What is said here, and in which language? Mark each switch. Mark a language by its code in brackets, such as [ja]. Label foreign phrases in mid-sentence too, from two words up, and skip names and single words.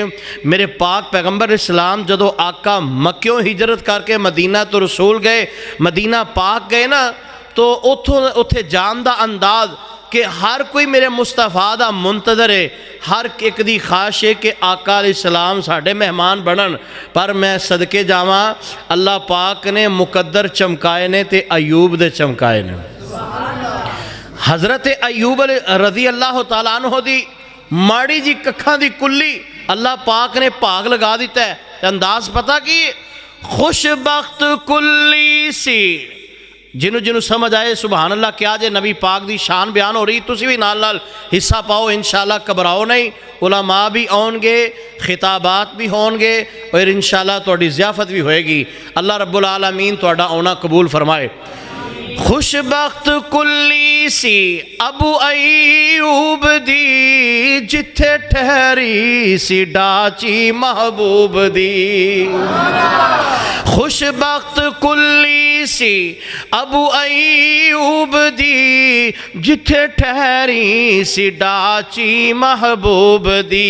[pa] میرے پاک پیغمبر اسلام جدوں آقا مکیوں ہجرت کرکے مدینہ توں رسول گئے، مدینہ پاک گئے نا، تو اتھے جان دا انداز کہ ہر کوئی میرے مصطفیٰ دا منتظر ہے، ہر اک دی خواہش ہے کہ آقا علیہ‌السلام ساڈے مہمان بنن. پر میں صدقے جاواں، اللہ پاک نے مقدر چمکائے نے تے ایوب دے چمکائے نے. حضرت ایوب [ar] رضي الله تعالى عنه [pa] دی ماڑی جی ککھاں دی کلی اللہ پاک نے بھاگ لگا دتا ہے. انداز پتہ کی خوشبخت کلی سی، جنہوں جنہوں سمجھ آئے [ar] سبحان الله [pa] کیا جے نبی پاک دی شان بیان ہو رہی، تسی وی نال نال حصہ پاؤ ان‌شاءاللہ، گھبراؤ نہیں. علماء وی آؤنگے، خطابات وی ہونگے اور ان‌شاءاللہ تہاڈی ضیافت وی ہوئے گی. [ar] الله رب العالمين [pa] تہاڈا آؤنا قبول فرمائے. خوشبخت کلی سی ابو ایوب دی، جتھے ٹھہری سی ڈاچی محبوب دی. خوشبخت کلی سی ابو ایوب دی، جتھے ٹھہری سی ڈاچی محبوب دی.